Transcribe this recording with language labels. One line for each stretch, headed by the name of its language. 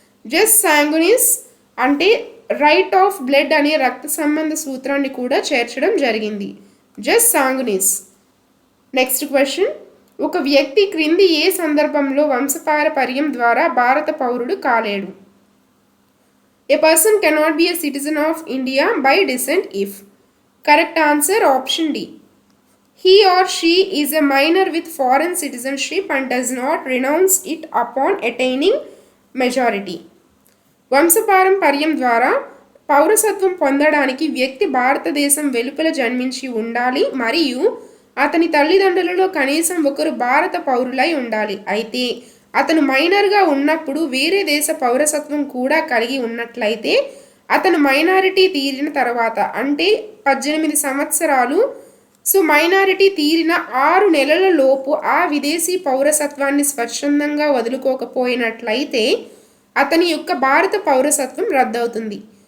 Telugu: Just సాంగునిస్ అంటే
English: right of blood
Telugu: అనే రక్త సంబంధ సూత్రాన్ని కూడా చేర్చడం జరిగింది. జస్ సాంగునిస్. నెక్స్ట్ క్వశ్చన్, ఒక వ్యక్తి క్రింది ఏ సందర్భంలో వంశపారపర్యం ద్వారా భారత పౌరుడు కాలేడు?
English: A person cannot be a citizen of India by descent if. Correct answer option D. He or she is a minor with foreign citizenship and does not renounce it upon attaining majority.
Telugu: వంశపారంపర్యం ద్వారా పౌరసత్వం పొందడానికి వ్యక్తి భారతదేశం వెలుపల జన్మించి ఉండాలి మరియు అతని తల్లిదండ్రులలో కనీసం ఒకరు భారత పౌరులై ఉండాలి. అయితే అతను మైనర్గా ఉన్నప్పుడు వేరే దేశ పౌరసత్వం కూడా కలిగి ఉన్నట్లయితే అతను మైనారిటీ తీరిన తర్వాత అంటే 18 సంవత్సరాలు మైనారిటీ తీరిన 6 నెలల లోపు ఆ విదేశీ పౌరసత్వాన్ని స్వచ్ఛందంగా వదులుకోకపోయినట్లయితే అతని యొక్క భారత పౌరసత్వం రద్దవుతుంది.